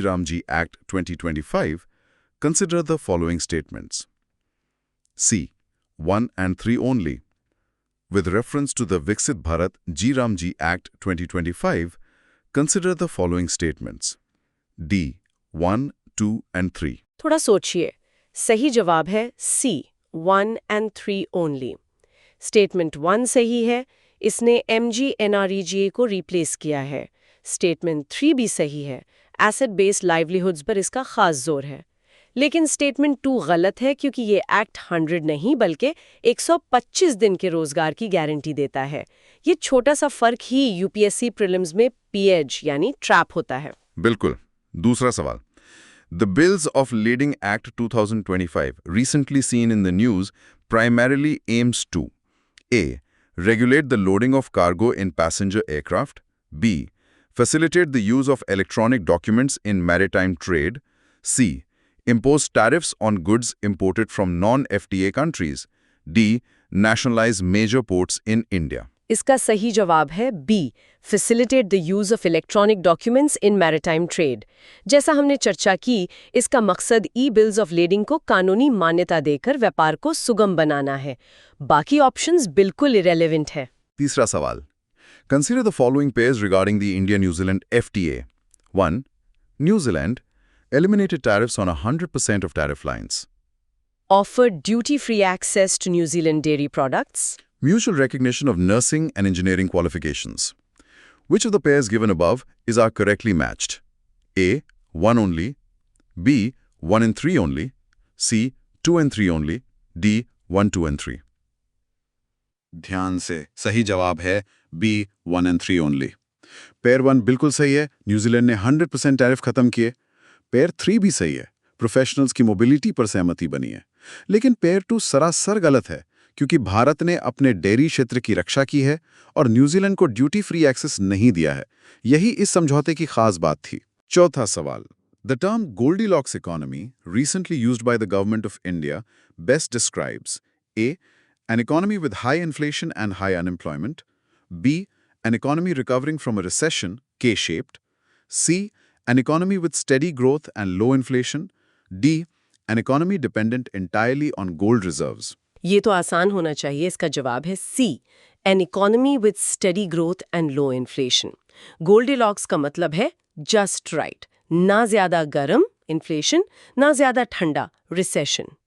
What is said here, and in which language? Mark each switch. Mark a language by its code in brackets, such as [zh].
[en] Ramji Act 2025, consider the following statements. C. 1 and 3 only. With reference to the Viksit Bharat G. Ramji Act 2025, consider the following statements. D. 1, 2 and 3. [hi] थोड़ा सोचिए। सही जवाब है [en] C, 1 and 3 only। [hi] Statement 1 सही है, इसने MGNRGA को replace किया है। स्टेटमेंट 3 भी सही है, एसेट बेस्ड लाइवलीहुड्स पर इसका खास जोर है। लेकिन स्टेटमेंट 2 गलत है क्योंकि ये एक्ट 100 नहीं बल्कि 125 दिन के रोजगार की गारंटी देता है। ये छोटा सा फर्क ही यूपीएससी प्रीलिम्स में पीएच यानी ट्रैप होता है। बिल्कुल। दूसरा सवाल, [en] The Bills of Lading Act 2025, recently seen in the news, primarily aims to A. Regulate the loading of cargo in passenger aircraft. B. Facilitate the use of electronic documents in maritime trade. C. Impose tariffs on goods imported from non-FTA countries. D. Nationalize major ports in India. [hi] इसका सही जवाब है [en] B, facilitate the use of electronic documents in maritime trade. [hi] जैसा हमने चर्चा की, इसका मकसद ई बिल्स ऑफ लेडिंग को कानूनी मान्यता देकर व्यापार को सुगम बनाना है। बाकी ऑप्शंस बिल्कुल इरेलेवेंट है। तीसरा सवाल, [en] Consider the following pairs regarding the India-New Zealand FTA. 1. New Zealand eliminated tariffs on 100% of tariff lines. Offered duty-free access to New Zealand dairy products. Mutual recognition of nursing and engineering qualifications. Which of the pairs given above is are correctly matched? A. 1 only. B. 1 and 3 only. C. 2 and 3 only. D. 1, 2 and 3. [hi] ध्यान से सही जवाब है [en] B. 1 and 3 only. [hi] Pair 1 बिल्कुल सही है, New Zealand ने 100% tariff खत्म किए। पेयर 3 भी सही है, प्रोफेशनल्स की मोबिलिटी पर सहमति बनी है। लेकिन पेयर 2 सरासर गलत है, क्योंकि भारत ने अपने डेयरी क्षेत्र की रक्षा की है और न्यूजीलैंड को ड्यूटी फ्री एक्सेस नहीं दिया है। यही इस समझौते की खास बात थी। चौथा सवाल, [en] The term Goldilocks economy recently used by the government of India best describes A. an economy with high inflation and high unemployment. B. an economy recovering from a recession, K-shaped. C. an economy with steady growth and low inflation. D. an economy dependent entirely on gold reserves. [hi] ये तो आसान होना चाहिए। इसका जवाब है [en] C, an economy with study growth and low inflation. [hi] Goldilocks का मतलब है [en] just right, [hi] ना ज्यादा गर्म इन्फ्लेशन, ना ज्यादा ठंडा रिसेशन।